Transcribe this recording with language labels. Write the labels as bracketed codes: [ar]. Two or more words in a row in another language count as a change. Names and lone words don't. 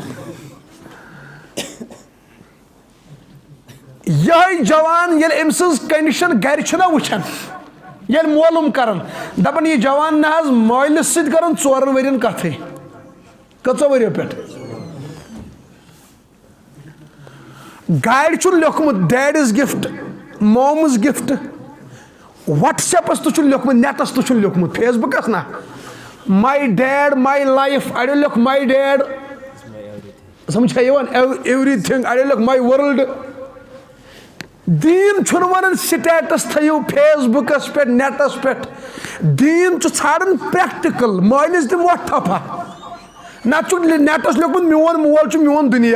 [ks] یِہوے جوان ییٚلہِ أمۍ سٕنٛز کنڈِشن گرِ چھِنہ وٕچھان ییٚلہِ معلوٗم کران دپان یہِ جوان نہ حظ مٲلِس سۭتۍ کران 4 ؤرین کتھٕے کٔژو ؤرِیو پٮ۪ٹھ گاڑِ چھُن لیوکھمُت [en] Dad's gift Mom's gift [ks] وٹس ایپس تہِ چھُن لیوکھمُت نیٹس تہِ چھُن لیوکھمُت فیس بُکس نہ [en] My Dad My Life [ks] اڑیو لیوکھ [en] My Dad [ks] سمجھا یوان ایوری تھنگ اڑیو لیوکھ [en] My World. [ks] دین چھُنہٕ وَنان سٹیٹس تھٲیِو فیس بُکس پٮ۪ٹھ نیٹس پٮ۪ٹھ. دین چھُ ژھانڈان پریکٹِکل. مٲلِس دِ وۄٹھ تھپھا نتہٕ چھُ نیٹس لیوکھمُت میون مول چھُ میون دُنیا.